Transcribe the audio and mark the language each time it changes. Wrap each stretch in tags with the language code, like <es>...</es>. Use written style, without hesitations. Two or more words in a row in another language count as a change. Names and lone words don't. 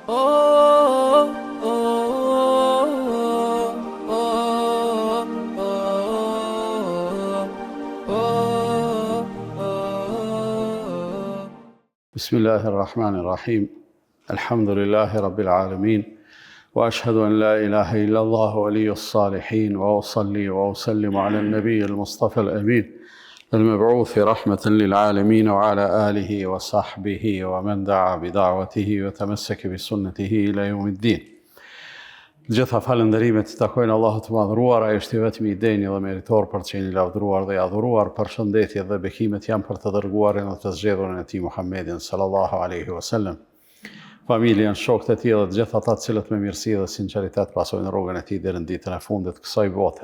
<ar>بسم الله الرحمن الرحيم الحمد لله رب العالمين وأشهد أن لا إله إلا الله ولي الصالحين وأصلي وأسلم على النبي المصطفى الأمين المبعوث رحمة للعالمين وعلى آله وصحبه ومن دعا بدعوته وتمسك بسنته إلى يوم الدين.</ar> <sq>Gjitha falënderimet të takojnë Allahut të madhëruar, ai është i vetmi i denjë dhe meritor për të qenë i lavdëruar dhe i adhuruar. Përshëndetje dhe bekimet janë për të dërguarin dhe të zgjedhurin e tij Muhammedin</sq> <ar>صلى الله عليه وسلم.</ar> <sq>Familjen, shokët e tij dhe të gjithë ata të cilët me mirësi dhe sinqeritet pasojnë rrugën e tij deri në ditën e fundit të kësaj bote.</sq>